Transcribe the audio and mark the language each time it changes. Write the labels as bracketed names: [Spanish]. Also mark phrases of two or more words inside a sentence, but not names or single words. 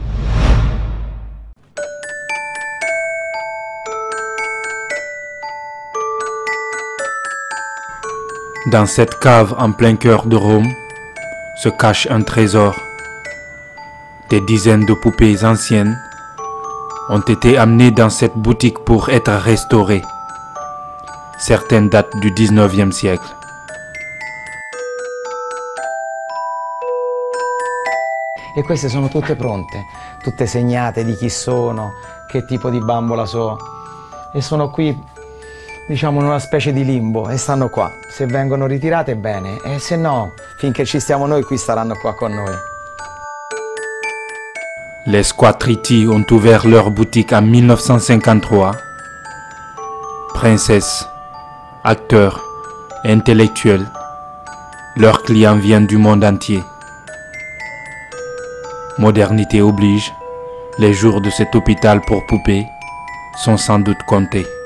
[French] Dans cette cave en plein cœur de Rome se cache un trésor. Des dizaines de poupées anciennes ont été amenées dans cette boutique pour être restaurées. Certaines datent du 19e siècle. [Italian] E queste sono tutte pronte, tutte segnate di chi sono, che tipo di bambola so. E sono qui, diciamo, in una specie di limbo e stanno qua. Se vengono ritirate bene, e se no, finché ci stiamo noi qui staranno qua con noi. [French] Les Scaduetriti ont ouvert leur boutique en 1953. Princesses, acteurs, intellectuels, leurs clients viennent du monde entier. Modernité oblige, les jours de cet hôpital pour poupées sont sans doute comptés.